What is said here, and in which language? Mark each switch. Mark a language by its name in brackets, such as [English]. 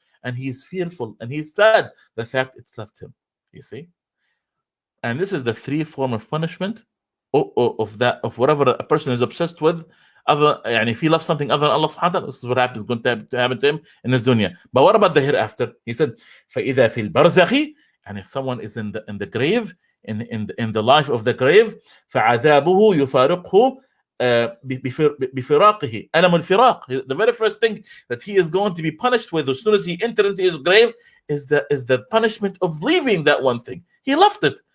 [English] And he's fearful and he's sad the fact it's left him. You see? And this is the three form of punishment of whatever a person is obsessed with. If he loves something other than Allah subhanahu wa ta'ala, this is what happens, going to happen to him in this dunya. But what about the hereafter? He said, [Arabic] فَإِذَا فِي الْبَرْزَخِ. [English] And if someone is in the grave, in the life of the grave, [Arabic] فَعَذَابُهُ يُفَارِقْهُ بِفِرَاقِهِ أَلَمُ الْفِرَاق. [English] The very first thing that he is going to be punished with as soon as he enters into his grave is the punishment of leaving that one thing. He left it.